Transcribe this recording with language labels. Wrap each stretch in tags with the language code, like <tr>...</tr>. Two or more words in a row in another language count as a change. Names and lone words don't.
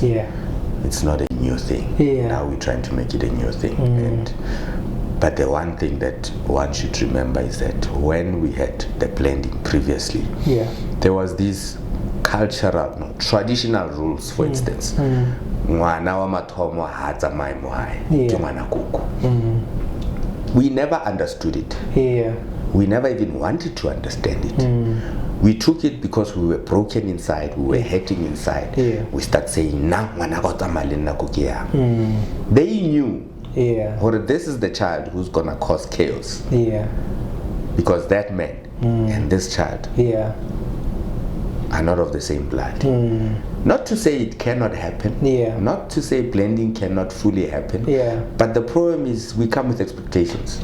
<en>It's not a new thing. Now we're trying to make it a new thing. But the one thing that one should remember is that when we had the blending previously, there was these cultural, traditional rules, for instance.</en> <tn>Mwana wa mathomo ha tsamai mo hae ke ngwana koko.</tn> <en>We never understood it. We never even wanted to understand it. We took it because we were broken inside, we were hurting inside. We start saying,</en> <tn>"Na ngwana go tsamaya le nna ko ke yang."</tn> <en>They knew or this is the child who's gonna cause chaos. Because that man and this child are not of the same blood. Not to say it cannot happen, not to say blending cannot fully happen, but the problem is we come with expectations.</en>